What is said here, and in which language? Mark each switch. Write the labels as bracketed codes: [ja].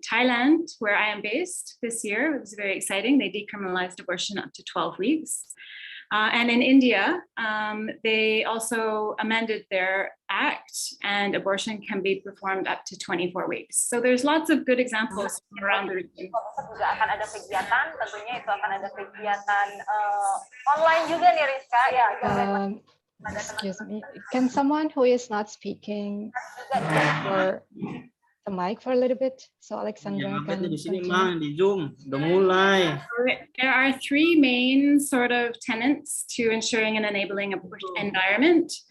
[en] Thailand, where I am based this year, it was very exciting. They decriminalized abortion up to 12 weeks. And in India, they also amended their act, and abortion can be performed up to 24 weeks. So there's lots of good examples around the region. [id] Juga akan ada kegiatan, tentunya itu akan ada kegiatan online juga nih Rizka. Ya, [en] excuse me, can someone who is not speaking for the mic for a little bit so Alexandra can continue? [id] Di Zoom udah mulai. [en] There are three main sort of tenets to ensuring an enabling environment.